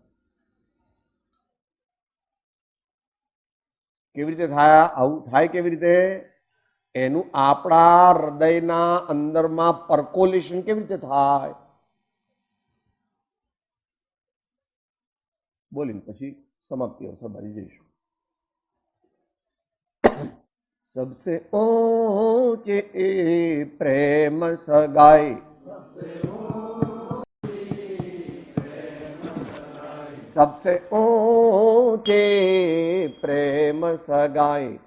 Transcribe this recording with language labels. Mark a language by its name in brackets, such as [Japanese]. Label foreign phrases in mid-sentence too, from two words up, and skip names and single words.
[Gujarati] કેવી રીતે થાય? આવું થાય કેવી રીતે? એનું આપણા હૃદયના અંદરમાં પરકોલેશન કેવી રીતે થાય? બોલીને પછી સમાપ્તિ અવસર બાજુ જઈશું. [Hindi] सबसे ऊंचे प्रेम सगाई, सबसे ऊंचे प्रेम सगाई,